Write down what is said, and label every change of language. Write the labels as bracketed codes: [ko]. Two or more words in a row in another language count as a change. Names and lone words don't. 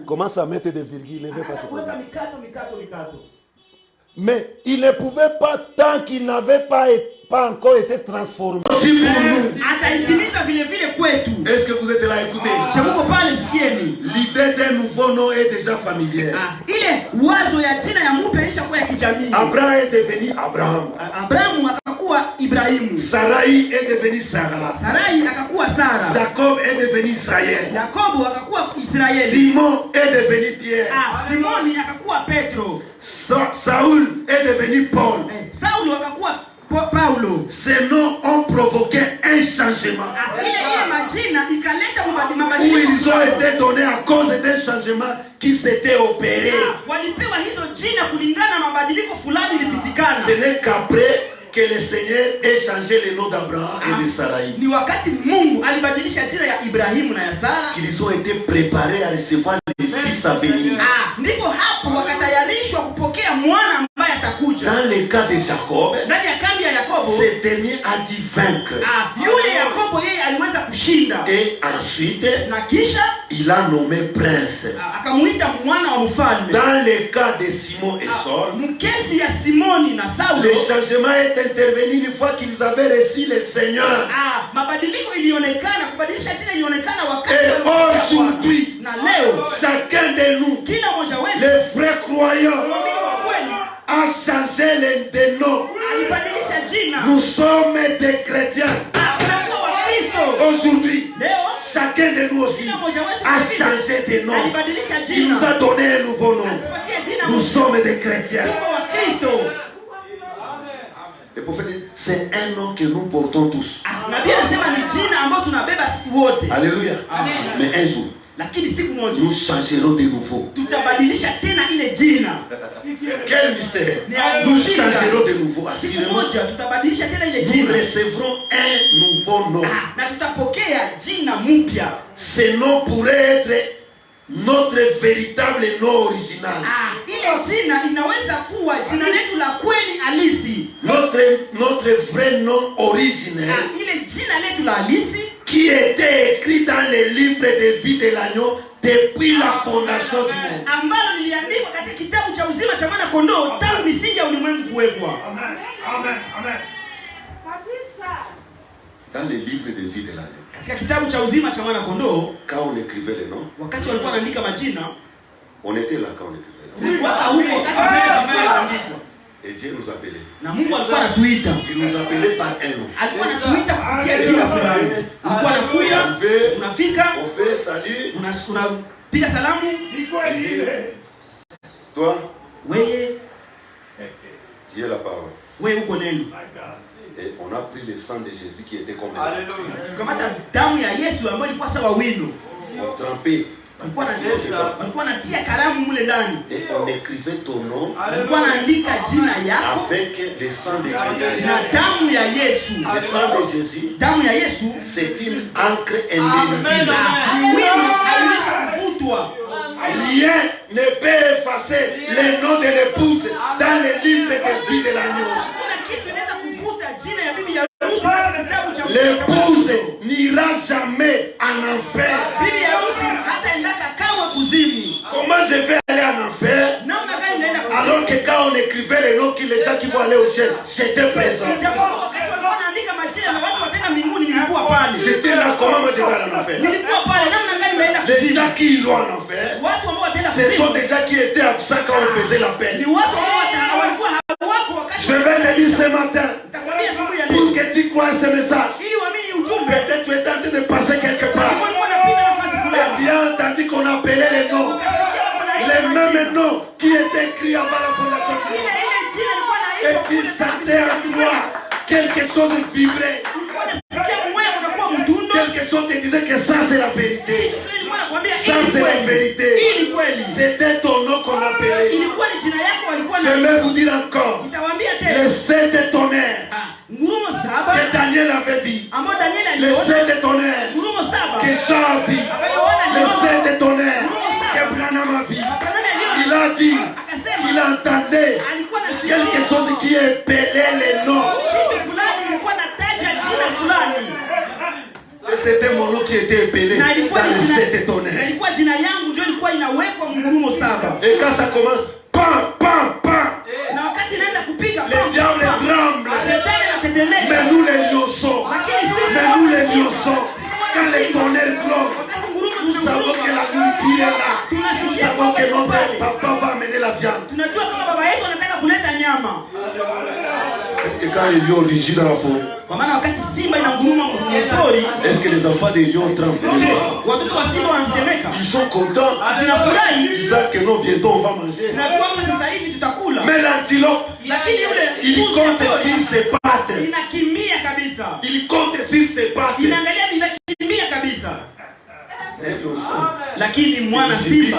[fr] Commence à mettre des virgules, ne veut pas se [sw] Kuweka [fr] poser. [sw] mikato. [fr] Mais il ne pouvait pas tant qu'il n'avait pas encore été transformé. [sw] Ataitimiza vile vile kwetu. [fr] Est-ce que vous êtes là, écoutez? [sw] Chemuko pale sikieni. [fr] L'idée d'un nouveau nom est déjà familière. [sw] Ile wazo ya jina ya mpya ilishakuwa ya kijamii. [fr] Abraham est devenu Abraham. [sw] Abrahamu akakuwa Ibrahimu. [fr] Sarai est devenu Sarah. [sw] Sarai akakuwa Sara. [fr] Jacob est devenu Israël. [sw] Yakobo akakuwa Israeli. [fr] Simon est devenu Pierre. [sw] Simoni akakuwa Petro. [fr] Saoul est devenu Paul. [sw] Saulo akakuwa Paulo. [fr] Ces noms ont provoqué un changement. [sw] Ile majina ikaleta [fr] Où [sw] mabadiliko. [fr] ils ont été donnés à cause d'un changement qui s'était opéré. [sw] Walipewa hizo jina kulingana na mabadiliko fulani ilipitikana. [fr] Ce n'est qu'après que le Seigneur ait changé le nom d'Abraham et de Sarai. [sw] Ni wakati Mungu alibadilisha jina ya Ibrahimu na ya Sara. [fr] Qu'ils ont été préparés à recevoir les fils à venir. [sw] Ndipo hapo wakatayarishwa kupokea mwana ambaye atakuja. [fr] Dans le cas de Jacob, [sw] Ndani ya kambi ya Yakobo, [fr] ce dernier a dit vaincre. [sw] Yule Yakobo yeye aliweza kushinda. [fr] Et ensuite, [sw] Na kisha [fr] il a nommé prince. [sw] Akamuita mwana wa mfalme. [fr] Dans le cas de Simon et Saul, [sw] mkesi ya Simoni na Saulo, [fr] le changement est intervenu une fois qu'ils avaient reçu le Seigneur. [sw] Mabadiliko ilionekana, kubadilisha jina ilionekana wakati [fr] Et aujourd'hui, [sw] na leo [fr] chacun de nous, [sw] kila mmoja wetu, [fr] les vrais croyants, [sw] muumini wa kweli, [fr] a changé le nom. [sw] alibadilisha jina. [fr] Nous sommes des chrétiens. [sw] Tunakuwa Wakristo. [fr] Aujourd'hui, [sw] Leo [fr] chacun de nous aussi [sw] kila mmoja wetu [fr] a changé de nom. [sw] alibadilisha [fr] Il nous [sw] jina. [fr] a donné un nouveau nom. [sw] Tupatie jina [fr] Nous [sw] mpya. [fr] sommes des chrétiens. [sw] Tuko Wakristo. [fr] Le prophète dit, c'est un nom que nous portons tous. [sw] Nabii anasema ni jina ambalo tunabeba sisi wote. [fr] Alléluia. [sw] Amen. [fr] Mais un jour, [sw] Lakini siku moja [fr] nous changerons de nouveau. [sw] tutabadilisha tena ile jina. [fr] Quel mystère. Nous changerons de nouveau. [sw] Siku [fr] Assurément, [sw] moja tutabadilisha tena ile [fr] nous [sw] jina. [fr] recevrons un nouveau nom. [sw] Na tutapokea jina mpya. [fr] Ce nom pourrait être notre véritable nom original. [sw] Ile jina inaweza kuwa jina letu la kweli halisi. [fr] Notre vrai nom originel [sw] Ile jina letu la halisi [fr] qui était écrit dans les livres de vie de l'agneau depuis la fondation du monde. [sw] ambalo liliandikwa katika kitabu cha uzima cha mwana kondoo tangu misingi ya ulimwengu kuwekwa. [fr] Dans les livres de vie de l'agneau. [sw] Katika kitabu cha uzima cha mwana kondoo, [fr] Quand on écrivait les noms, [sw] wakati walikuwa wanaandika majina, [fr] on était là quand on écrivait les noms. [sw] tulikuwa huko wakati majina yanaandikwa. [fr] Et Dieu nous appelait. [sw] Na Mungu alikuwa anatuita. [fr] Il nous appelait par un nom. [sw] Alikuwa anatuita kupitia jina fulani. Ulikuwa unakuja, unafika, [fr] On fait salut. [sw] unapiga salamu. [fr] Toi, [sw] Wewe, [fr] tu es la parole. [sw] wewe uko neno. [fr] Et on a pris le sang de Jésus qui était comme [sw] Kamata damu ya Yesu ambayo ilikuwa sawa wino. [fr] on trempait. [sw] Walikuwa natia karamu mule ndani. [fr] Et on écrivait ton nom [sw] Walikuwa naandika jina yako [fr] avec le sang de Jésus. [sw] na damu ya Yesu. [fr] Le sang de Jésus, [sw] Damu ya Yesu [fr] c'est une encre indélébile. [sw] wino haiwezi kuvutwa. [fr] Rien ne peut effacer le nom de l'épouse dans le livre des vies de l'agneau. [sw] Hakuna kitu inaweza kuvuta jina ya bibi harusi katika kitabu cha [fr] L'épouse n'ira jamais en enfer. [sw] bibi harusi hata endaka kamwe kuzimu. [fr] Comment je vais aller en enfer [sw] Namna gani naenda kuzimu? [fr] alors que quand on écrivait les noms qui les gens qui vont aller au ciel, j'étais présent. [sw] Japo wakati walikuwa wanaandika majina ya watu wataenda mbinguni nilikuwa pale. [fr] J'étais là, comment moi je vais aller en enfer? [sw] Nilikuwa pale. Namna gani naenda [fr] Les [sw] kuzimu? [fr] gens qui iront en enfer, [sw] Watu ambao wataenda [fr] ce sont [sw] kuzimu [fr] des gens qui étaient absents quand on faisait [sw] ni [fr] l'appel. [sw] watu ambao walikuwa hawako wakati. [fr] Je vais te dire ce matin, [sw] Nitakwambia asubuhi ya [fr] pour [sw] leo [fr] que tu crois ce message, [sw] ili uamini ujumbe. [fr] peut-être tu es en train de passer quelque part. [sw] Walikuwa wanapita nafasi [fr] Et [sw] fulani. [fr] tu as entendu qu'on appelait les noms, les mêmes noms qui étaient écrits avant la fondation du monde. [sw] Ile jina ilikuwa [fr] Et [sw] inaitwa [fr] tu sentais en toi quelque chose vibrer. [sw] ulikuwa unasikia moyo unakuwa mdundo. [fr] Quelque chose te disait que ça c'est la vérité. [sw] Ilikuwa inakwambia [fr] Ça [sw] hii ni [fr] c'est la [sw] kweli. [fr] vérité. [sw] Hii ni kweli. [fr] C'était ton nom qu'on appelait. [sw] Ilikuwa ni jina yako walikuwa [fr] Je vais vous dire encore, [sw] Nitawaambia tena. [fr] les 7 tonnerres [sw] Ngurumo saba [fr] que Daniel avait dit, [sw] ambao Danieli [fr] les [sw] aliona. [fr] 7 tonnerres [sw] Ngurumo saba [fr] que Jean a vu, les 7 tonnerres que Branham a vu. Il a dit qu'il entendait [sw] alikuwa na [fr] quelque chose qui épelait les noms. [sw] kitu fulani ilikuwa nataja jina fulani. [fr] Et c'était mon nom qui était épelé [sw] Na ilikuwa [fr] dans [sw] ni [fr] les [sw] jina- [fr] 7 [sw] na [fr] tonnerres. [sw] ilikuwa jina yangu ndio ilikuwa inawekwa ngurumo saba. [fr] Et quand ça commence, pam, pam, pam, [sw] Na wakati inaanza kupiga [fr] les diables tremblent. [sw] shetani anatetemeka. [fr] Mais nous les lionçons, mais nous les lionçons, quand les tonnerres claquent, [sw] Wakati ngurumo [fr] nous savons que la nourriture est là. Nous savons que notre papa va amener la viande. [sw] tunajua kama baba yetu anataka kuleta nyama. [fr] Est-ce que quand les lions rugissent dans la forêt, [sw] Kwa maana wakati simba inanguruma mpori, [fr] est-ce que les enfants des lions tremblent? [sw] watoto wa simba wanatetemeka. [fr] Ils sont contents. [sw] Zinafurahi. [fr] Ils savent que non, bientôt on va manger. [sw] Tunajua kama sasa hivi tutakula. [fr] Mais l'antilope, [sw] Lakini yule [fr] il [sw] mbuzi wa [fr] compte [sw] pori [fr] sur ses pattes. [sw] inakimbia kabisa. [fr] Il compte sur ses pattes. [sw] Inaangalia inakimbia kabisa. [fr] Mais ils sont. [sw] Lakini mwana simba